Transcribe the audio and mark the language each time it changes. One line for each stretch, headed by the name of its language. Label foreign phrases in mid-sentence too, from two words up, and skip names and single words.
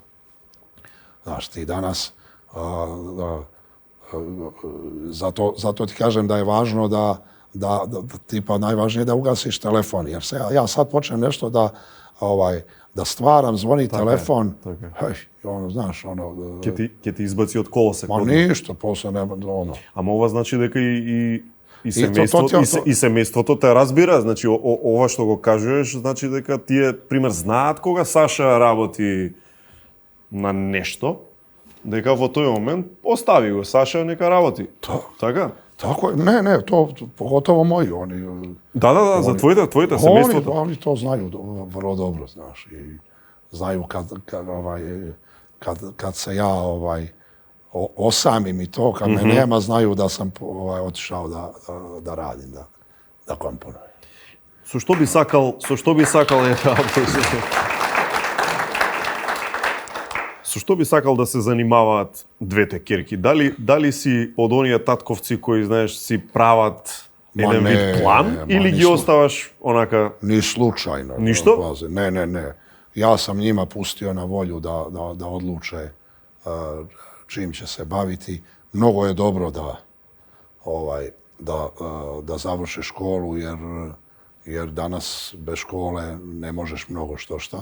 Serbian: Znaš, ti danas, zato ti kažem da je važno tipa najvažnije je da ugasiš telefon. Jer ja sad počnem nešto da stvaram, zvoni telefon. Hej, znaš,
Macedonian: Ке ти избаци од колосек.
Serbian: Ma ništa, posle nema,
Macedonian: Ама ова значи дека и семејството те разбира, значи ова што го кажуваш, значи дека тие пример знаат кога Саша работи на нешто, дека во тој момент остави го Саша нека работи. Така?
Serbian: Tako je, ne, to pogotovo moji, oni...
Macedonian: Да, за твоите семејството.
Serbian: Oni to znaju vrlo dobro, znaš, i znaju kad se ja osamim i to, kad me nema, znaju da sam otišao da radim, da komponujem.
Macedonian: Со што би сакал Со што би сакал да се занимаваат двете ќерки? Дали си од оние татковци кои, знаеш, си прават еден вид план или ги оставаш онака...
Serbian: Ni slučajno.
Macedonian: Ништо?
Serbian: Ne. Ja sam njima pustio na volju da odluče čim će se baviti. Mnogo je dobro da završe školu, jer danas bez škole ne možeš mnogo šta.